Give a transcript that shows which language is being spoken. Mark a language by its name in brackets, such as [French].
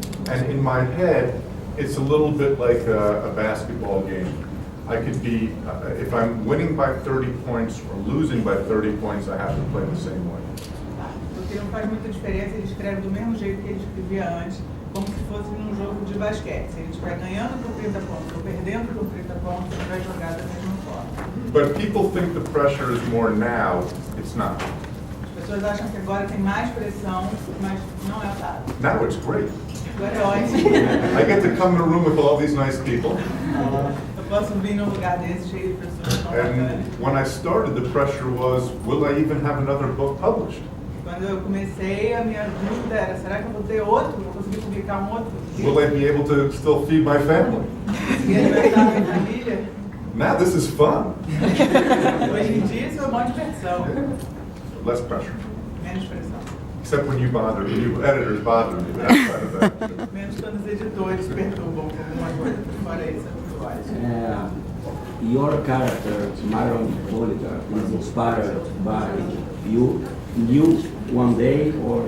[English] And in my head, it's a little bit like a basketball game. I could be, if I'm winning by 30 points or losing by 30 points, I have to play the same way. [Portuguese] Porque não faz muita diferença, ele escreve do mesmo jeito que ele escrevia antes, como se fosse num jogo de basquete. Se ele estiver ganhando por 30 pontos ou perdendo por 30 pontos, ele vai jogar da mesma forma. [English] But people think the pressure is more now. It's not. [Portuguese] As pessoas acham que agora tem mais pressão, mas não é o caso. [English] Now it's great. [Portuguese] Agora é ótimo. [English] I get to come in a room with all these nice people. [Portuguese] Eu posso vir num lugar desse cheio de pessoas tão bacanas. [English] And when I started, the pressure was, will I even have another book published? [Portuguese] Quando eu comecei, a minha dúvida era, será que eu vou ter outro? Vou conseguir publicar um outro? [English] Will I be able to still feed my family? [Portuguese] Conseguir alimentar minha família? [English] Now this is fun. [Portuguese] Hoje em dia isso é uma diversão. [English] Less pressure. [Portuguese] Menos pressão. [English] Except when you editors bother me, but outside of that. [Portuguese] Menos quando os editores perturbam com alguma coisa. Fora isso, é tudo ótimo. [English] Your character, Myron Politer, is inspired by you knew one day or